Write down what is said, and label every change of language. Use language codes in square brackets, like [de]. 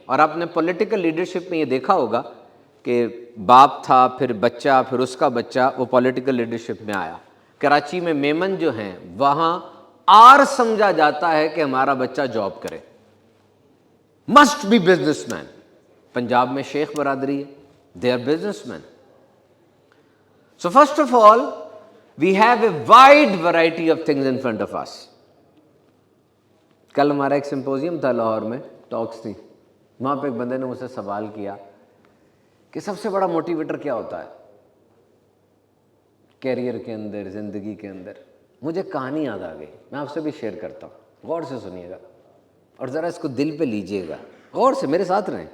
[ur] اور آپ نے پولیٹیکل لیڈرشپ میں یہ دیکھا ہوگا کہ باپ تھا, پھر بچہ, پھر اس کا بچہ, وہ پولیٹیکل لیڈرشپ میں آیا. کراچی میں میمن جو ہیں وہاں آر سمجھا جاتا ہے کہ ہمارا بچہ جاب کرے, [en] Must be businessman. [ur] Punjab میں شیخ برادری ہے, [en] they are businessmen. So first of all, we have a wide variety of things in front of us. [ur] کل ہمارا ایک سمپوزیم تھا لاہور میں, ٹاکس تھی, وہاں پہ ایک بندے نے مجھ سے سوال کیا کہ سب سے بڑا موٹیویٹر کیا ہوتا ہے کیریئر کے اندر, زندگی کے اندر. مجھے کہانی یاد آ گئی, میں آپ سے بھی شیئر کرتا ہوں, غور سے سنیے گا اور ذرا اس کو دل پہ لیجئے گا, غور سے میرے ساتھ رہیں.